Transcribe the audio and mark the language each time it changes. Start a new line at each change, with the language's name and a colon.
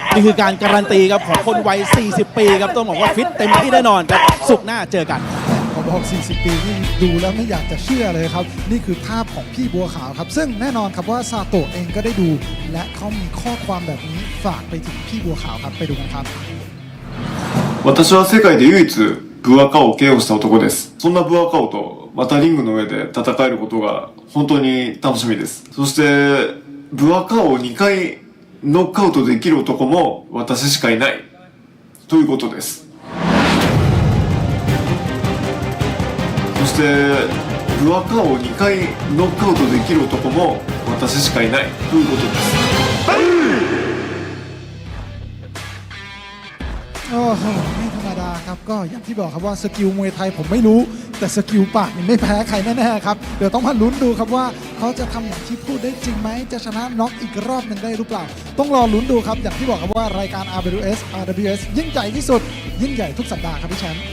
Thai: นี่คือการการันตีครับของคนวัย40 ปีครับต้องบอกว่าฟิตเต็มที่แน่นอนครับศุกร์หน้าเจอกัน ผมบอก40 ปีนี่ดูแล้วไม่อยากจะเชื่อเลยครับนี่คือภาพของพี่บัวขาวครับซึ่งแน่นอนครับว่าซาโตะเองก็ได้ดูและเขามีข้อความแบบนี้ฝากไปถึงพี่บัวขาวครับไปดูกันครับ
Japanese: 私は世界で唯一ブアカオを KO した男です。そんなブアカオとまたリングの上で戦えることが本当に楽しみです。そしてブアカオを2回ノックアウトできる男も私しかいないということです。そしてブアカオを2回ノックアウトできる男も私しかいないということです。
Thai: โอ้โหไม่ธรรมดาครับก็อย่างที่บอกครับว่าสกิลมวยไทยผมไม่รู้แต่สกิลปากนี่ไม่แพ้ใครแน่ๆครับเดี๋ยวต้องมาลุ้นดูครับว่าเขาจะทำอย่างที่พูดได้จริงไหมจะชนะน็อกอีกรอบหนึ่งได้หรือเปล่าต้องรอลุ้นดูครับอย่างที่บอกครับว่ารายการ RWS ยิ่งใหญ่ที่สุดยิ่งใหญ่ทุกสัปดาห์ครับพี่แชมป์